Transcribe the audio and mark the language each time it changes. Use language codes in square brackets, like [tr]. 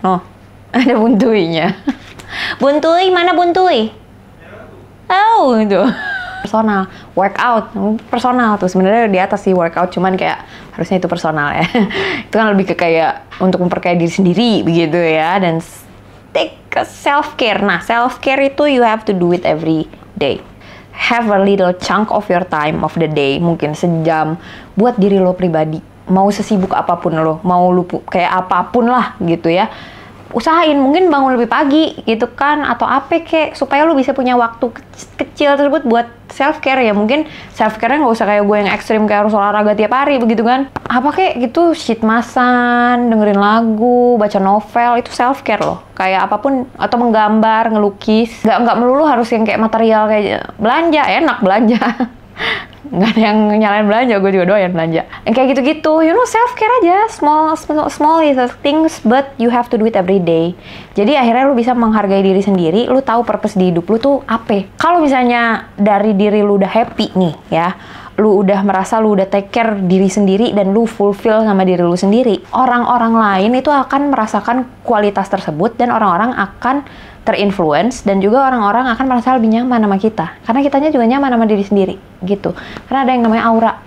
[id] No, ada buntuinya. Buntui, mana buntui? Oh, itu. Personal, workout, personal tuh sebenarnya di atas sih workout, cuman kayak harusnya itu personal ya. Itu kan lebih ke kayak untuk memperkaya diri sendiri begitu ya, dan take a self care. [en] Nah, self care itu you have to do it every day. Have a little chunk of your time of the day, [id] mungkin sejam buat diri lo pribadi. Mau sesibuk apapun lo, mau lu kayak apapun lah gitu ya. Usahain mungkin bangun lebih pagi gitu kan, atau apa kek supaya lu bisa punya waktu kecil tersebut buat self care ya. Mungkin self care-nya nggak usah kayak gue yang ekstrim kayak harus olahraga tiap hari begitu kan. Apa kek gitu, sheet masan, dengerin lagu, baca novel, itu self care loh. Kayak apapun, atau menggambar, ngelukis. Nggak melulu harus yang kayak material kayak belanja, enak belanja. Nggak ada yang nyalain belanja, gue juga doyan belanja. Yang kayak gitu-gitu, [en] you know, [id] self-care aja. [en] Small little things, but you have to do it every day. [id] Jadi akhirnya lu bisa menghargai diri sendiri, lu tahu purpose di hidup lu tuh apa. Kalau misalnya dari diri lu udah happy nih ya, lu udah merasa lu udah [en] take care [id] diri sendiri dan lu fulfill sama diri lu sendiri, orang-orang lain itu akan merasakan kualitas tersebut dan orang-orang akan terinfluence, dan juga orang-orang akan merasa lebih nyaman sama kita karena kitanya juga nyaman sama diri sendiri gitu. Karena ada yang namanya aura.